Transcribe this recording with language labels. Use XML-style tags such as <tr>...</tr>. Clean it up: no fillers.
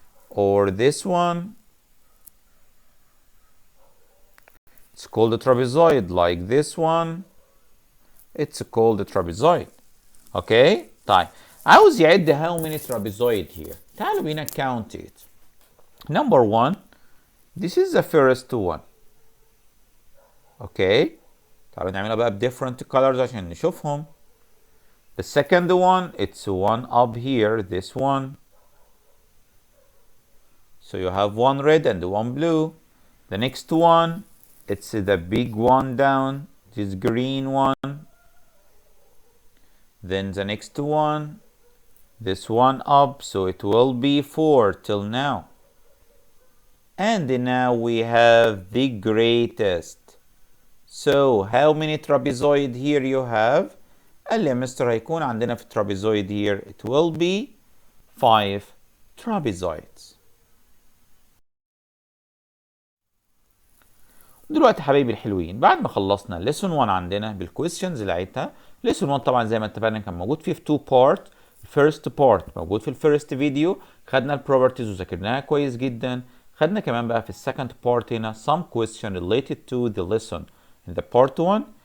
<en>Or this one, it's called a trapezoid. Like this one, it's called a trapezoid. Okay?</en> <ar>طيب عاوز يعد</ar> <en>how many trapezoid here.</en> <ar>تعالوا بينا</ar> <en>count it. Number one, this is the first one. Okay?</en> <ar>تعالوا نعملها بقى ب</ar> <en>different colors</en> <ar>عشان نشوفهم.</ar> <en>The second one, it's one up here, this one. So you have one red and one blue. The next one, it's the big one down, this green one. Then the next one, this one up, so it will be 4 till now. And now we have the greatest. So how many trapezoid here you have?</en> <ar>قال لي يا مستر هيكون عندنا في</ar> <en>trapezoid here, it will be 5 trapezoids.</en> <ar>دلوقتي حبايبي الحلوين، بعد ما خلصنا lesson 1 عندنا بالكويستشنز بتاعتها. lesson 1 طبعا زي ما اتفقنا كان موجود فيه في 2 part. الفيرست بارت موجود في الفيرست فيديو، خدنا البروبرتيز وذاكرناها كويس جدا. خدنا كمان بقى في السكند بارت هنا</ar> <en>some question related to the lesson in the part 1.</en>